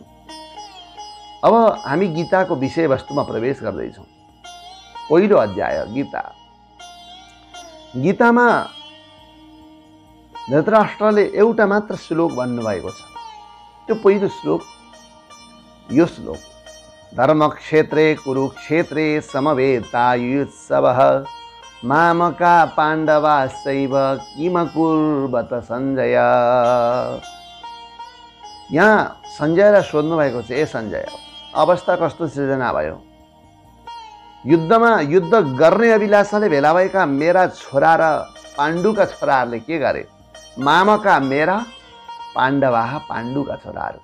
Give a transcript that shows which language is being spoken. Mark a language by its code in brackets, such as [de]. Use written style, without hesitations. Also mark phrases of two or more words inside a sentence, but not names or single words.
[ne] अब हामी गीताको विषयवस्तुमा प्रवेश गर्दैछौँ। पहिलो अध्याय गीता। गीतामा धृतराष्ट्रले एउटा मात्र श्लोक भन्नुभएको छ। त्यो पहिलो श्लोक यो श्लोक, [sa] धर्मक्षेत्रे कुरुक्षेत्रे समवेतायुत्सवः मामका पाण्डवाश्चैव किम कुर्वत सञ्जय। [ne] यहाँ सञ्जयलाई सोध्नु भएको छ, ए सञ्जय, अवस्था कस्तो सृजना भयो? युद्धमा युद्ध गर्ने अभिलाषाले भेला भएका मेरा छोरा र पाण्डुका छोराहरूले के गरे? मामका मेरा, पाण्डवा पाण्डुका छोराहरू।